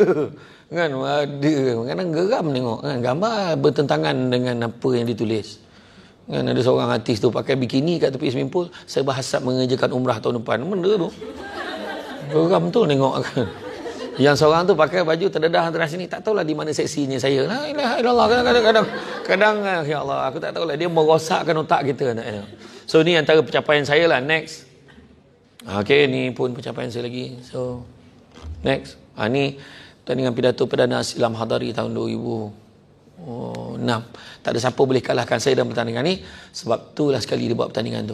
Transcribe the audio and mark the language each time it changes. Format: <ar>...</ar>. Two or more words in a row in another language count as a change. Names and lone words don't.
<ms>Kan ada kadang geram tengok kan, gambar bertentangan dengan apa yang ditulis. Kan ada seorang artis tu pakai bikini kat tepi</ms> <en>swimming pool,</en> <ms>saya berhasrat mengerjakan umrah tahun depan. Benda tu geram betul tengok kan. Yang seorang tu pakai baju terdedah antara sini, tak tahulah di mana seksinya saya.</ms> <ar>La ilaha illallah.</ar> <ms>Kadang ya Allah, aku tak tahulah, dia merosakkan otak kita. So ni antara pencapaian saya lah. Next. Okey, ni pun pencapaian saya lagi. So next. Ni tandingan pidato Perdana Aslam Hadari tahun 2006. Tak ada siapa boleh kalahkan saya dalam pertandingan ni, sebab itulah sekali dia buat pertandingan tu.</ms>